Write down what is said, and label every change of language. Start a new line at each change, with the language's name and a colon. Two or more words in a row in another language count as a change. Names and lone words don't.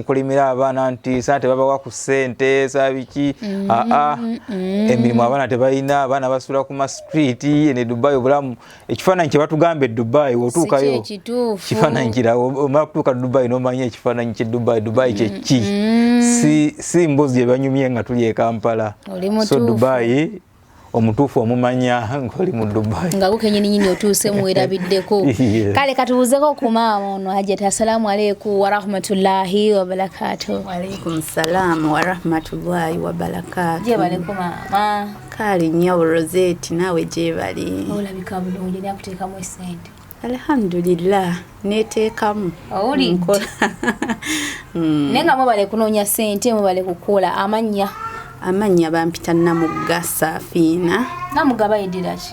Ganda: mukulimira abaana nti saa tebabawa ku ssente saabiki emirimu abaana tebalina abaana basula ku ma street ne Dubai obulamu ekifaananyi kye batugamba e Dubai otuukayo kifaananyi kirawo omala kutuuka Dubai n'omanya ekifaananyi kye Dubai kye ki si mbozi ebanyumye nga tuli e Kampala so Dubai omutuufu omumanya ng'oli mu Dubai nga gukenyini nyini otuuse mwerabiddeko kale katubuuzeko ku maama ono Hajjati
Arabic: السلام عليكم ورحمة الله وبركاته. وعليكم السلام ورحمة الله وبركاته.
Ganda: Jebaleko maama kale Nyondo Rozet nawe jebali olabika bulungi nakuteekamu esente alhamdulillah neteekamu oli nkola nenga mubale kunoonya sente mubale kukola amanya bampita Namugga Safiina Namugga bayeddira ki